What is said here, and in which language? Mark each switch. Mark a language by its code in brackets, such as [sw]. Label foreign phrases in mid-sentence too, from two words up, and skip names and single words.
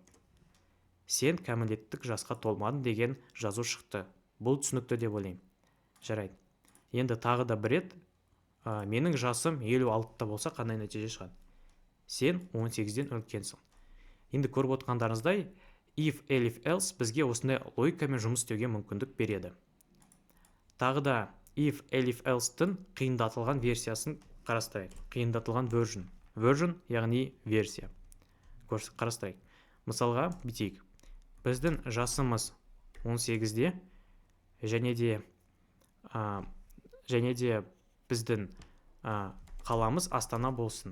[kk] Сен кәмелеттік жасқа толмадың деген жазу шықты. Бұл түсінікті деп ойлаймын. Жарайды. Енді тағы да бір рет, менің жасым 56-та болса, қандай нәтиже шығады? Сен 18-ден үлкенсің. Енді көріп отырғандарыңыздай, [en] if, elif, else [kk] бізге осындай логикамен жұмыс істеуге мүмкіндік береді. Тағы да [en] if, elif, [kk] else-тің қиындатылған версиясын қарастырайық. Қиындатылған version, яғни версия. Қарастырайық. Мысалға, бітейік. Біздің жасымыз 18-де, және де біздің қаламыз Астана болсын.